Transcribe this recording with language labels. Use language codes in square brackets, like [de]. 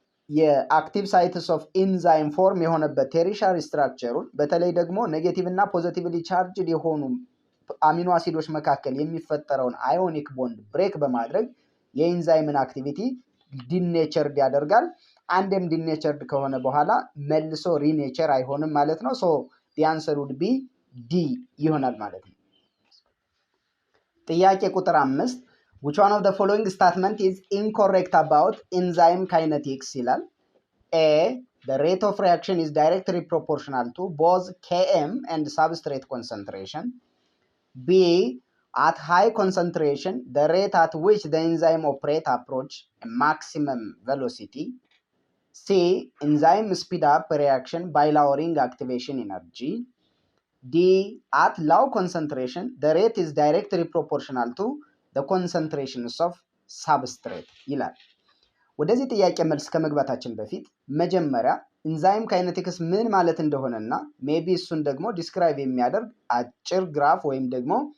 [am] የአክቲቭ ሳይትስ ኦፍ ኢንዛይም ፎርም የሆነበት ቴሪሻሪ ስትራክቸሩን በተለይ ደግሞ ኔጌቲቭ እና ፖዚቲቭሊ ቻርጅድ የሆኑ አሚኖ አሲዶች መካከል የሚፈጠረውን አዮኒክ ቦንድ ብሬክ በማድረግ የኢንዛይምን አክቲቪቲ ዲኔቸርድ ያደርጋል። አንድም ዲኔቸርድ ከሆነ በኋላ መልሶ ሪኔቸር አይሆንም ማለት ነው። [en] ሶ ዲ አንሰር ውድ ቢ [am] ዲ ይሆናል ማለት ነው። ጥያቄ ቁጥር 5 [en] which one of the following statement is incorrect about enzyme kinetics [am] ይላል። [en] A the rate of reaction is directly proportional to both Km and substrate concentration. B at high concentration the rate at which the enzyme operates approach a maximum velocity. C enzyme speed up reaction by lowering activation energy. D at low concentration the rate is directly proportional to the concentrations of substrate [am] ይላል። ወደዚህ ጥያቄ መልስ ከመግባታችን በፊት መጀመሪያ ኢንዛይም ካይኔቲክስ ምን ማለት እንደሆነና ሜቢ እሱን ደግሞ ዲስክራይብ የሚያደርግ አጭር ግራፍ ወይም ደግሞ